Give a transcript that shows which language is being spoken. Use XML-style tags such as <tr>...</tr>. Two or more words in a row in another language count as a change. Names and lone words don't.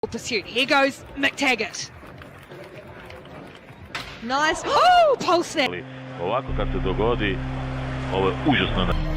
<en>Pursuit. Here goes McTaggart. Nice. Oh, pole snap.</en> <sr>Ovako kad se dogodi, ovo je užasno.</sr>